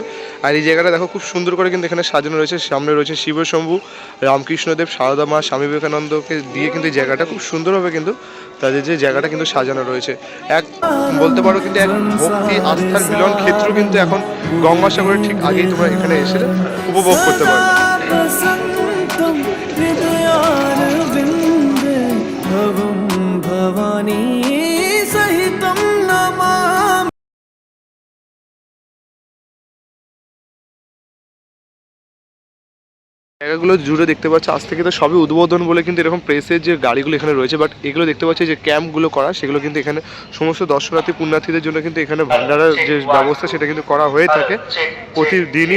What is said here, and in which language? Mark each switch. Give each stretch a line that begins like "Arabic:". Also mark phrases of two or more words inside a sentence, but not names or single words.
Bangla: আর এই জায়গাটা দেখো খুব সুন্দর করে কিন্তু এখানে সাজানো রয়েছে। সামনে রয়েছে শিব শম্ভু, রামকৃষ্ণদেব, সারদা মা, স্বামী বিবেকানন্দকে দিয়ে কিন্তু এই জায়গাটা খুব সুন্দরভাবে কিন্তু তাদের যে জায়গাটা কিন্তু সাজানো রয়েছে। এক বলতে পারো কিন্তু এক ভক্তি আস্থার মিলন ক্ষেত্র কিন্তু এখন গঙ্গাসাগরের ঠিক আগেই তোমরা এখানে এসে উপভোগ করতে পারো।
Sanskrit: भवानी सहितं नमामि।
Bangla: জায়গাগুলো জুড়ে দেখতে পাচ্ছ আজ থেকে তো সবই উদ্বোধন বলে কিন্তু এরকম প্রেসের যে গাড়িগুলো এখানে রয়েছে, বাট এগুলো দেখতে পাচ্ছি যে ক্যাম্পগুলো করা সেগুলো কিন্তু এখানে সমস্ত দর্শনার্থী পুণ্যার্থীদের জন্য কিন্তু এখানে ভান্ডারার যে ব্যবস্থা সেটা কিন্তু করা হয়ে থাকে প্রতিদিনই।